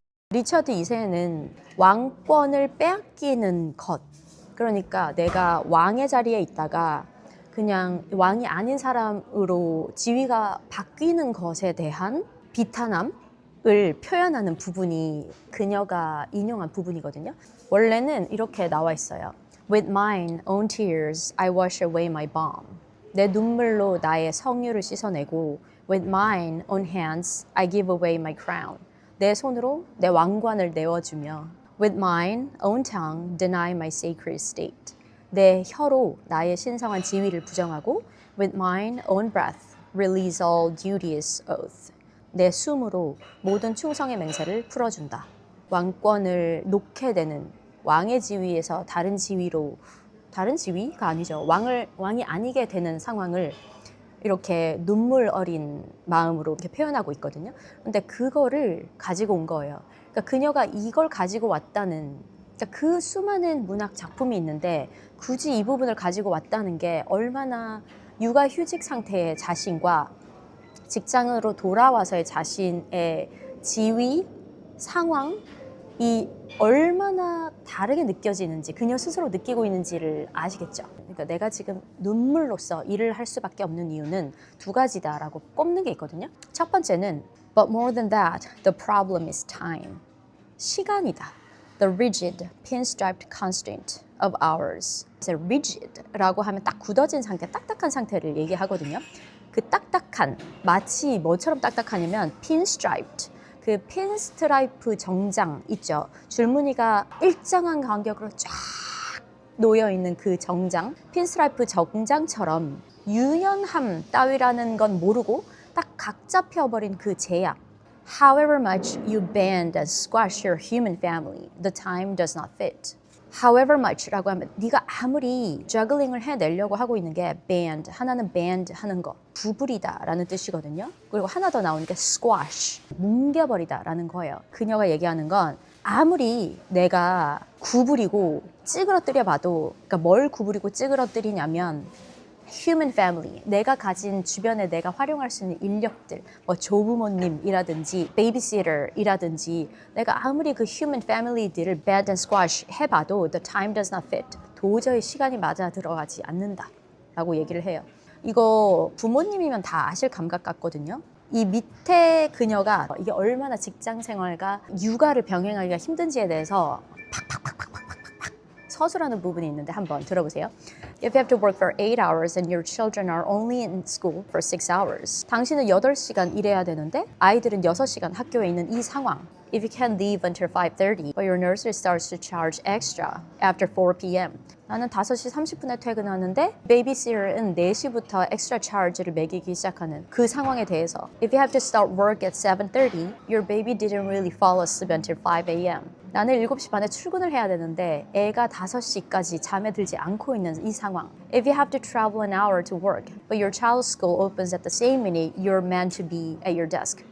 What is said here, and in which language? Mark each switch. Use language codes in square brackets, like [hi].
[ko] 리처드 2세는 왕권을 빼앗기는 것, 그러니까 내가 왕의 자리에 있다가 그냥 왕이 아닌 사람으로 지위가 바뀌는 것에 대한 비탄함 을 표현하는 부분이 그녀가 인용한 부분이거든요. 원래는 이렇게 나와 있어요. [en] With mine own tears, I wash away my balm. [ko] 내 눈물로 나의 성유를 씻어내고 [en] With mine own hands, I give away my crown. [ko] 내 손으로 내 왕관을 내어주며 [en] With mine own tongue, deny my sacred state. [ko] 내 혀로 나의 신성한 지위를 부정하고 [en] With mine own breath, release all duteous oath. [ko] 내 숨으로 모든 충성의 맹세를 풀어준다. 왕권을 놓게 되는 왕의 지위에서 다른 지위로, 다른 지위가 아니죠. 왕이 아니게 되는 상황을 이렇게 눈물 어린 마음으로 이렇게 표현하고 있거든요. 근데 그거를 가지고 온 거예요. 그러니까 그녀가 이걸 가지고 왔다는, 그러니까 그 수많은 문학 작품이 있는데 굳이 이 부분을 가지고 왔다는 게 얼마나 육아휴직 상태의 자신과 직장으로 돌아와서의 자신의 지위, 상황이 얼마나 다르게 느껴지는지 그녀 스스로 느끼고 있는지를 아시겠죠? 그러니까 내가 지금 눈물로써 일을 할 수밖에 없는 이유는 두 가지다라고 꼽는 게 있거든요. 첫 번째는 [en] But more than that, the problem is time. [ko] 시간이다. [en] The rigid, pinstriped constant of ours. [ko] rigid라고 하면 딱 굳어진 상태, 딱딱한 상태를 얘기하거든요. 그 딱딱한, 마치 뭐처럼 딱딱하냐면 pinstriped, 그 핀스트라이프 정장 있죠. 줄무늬가 일정한 간격으로 쫙 놓여있는 그 정장, 핀스트라이프 정장처럼 유연함 따위라는 건 모르고 딱 각 잡혀버린 그 제약. [en] However much you bend and squash your human family, the time does not fit. [ko] However much라고 하면 네가 아무리 저글링을 해내려고 하고 있는 게 bend, 하나는 bend 하는 거, 구부리다라는 뜻이거든요. 그리고 하나 더 나오는 게 squash, 뭉개버리다라는 거예요. 그녀가 얘기하는 건 아무리 내가 구부리고 찌그러뜨려 봐도, 그러니까 뭘 구부리고 찌그러뜨리냐면 human family, 내가 가진 주변에 내가 활용할 수 있는 인력들, 뭐 조부모님이라든지 베이비시터이라든지 내가 아무리 그 human family들을 [en] bend and squash [ko] 해봐도 [en] the time does not fit, [ko] 도저히 시간이 맞아 들어가지 않는다 라고 얘기를 해요. 이거 부모님이면 다 아실 감각 같거든요. 이 밑에 그녀가 이게 얼마나 직장 생활과 육아를 병행하기가 힘든지에 대해서 서술하는 부분이 있는데 한번 들어보세요. [en] If you have to work for 8 hours and your children are only in school for 6 hours. [ko] 당신은 8시간 일해야 되는데 아이들은 6시간 학교에 있는 이 상황. [en] If you can leave until 5:30, but your nursery starts to charge extra after 4 p.m. [ko] 나는 5시 30분에 퇴근하는데 베이비시터는 4시부터 엑스트라 차지를 매기기 시작하는 그 상황에 대해서 [en] If you have to start work at 7:30, your baby didn't really fall asleep until 5 a.m. [ko] 나는 7시 반에 출근을 해야 되는데 애가 5시까지 잠에 들지 않고 있는 이 상황. [en] If you have to travel an hour to work, but your child's school opens at the same minute you're meant to be at your desk.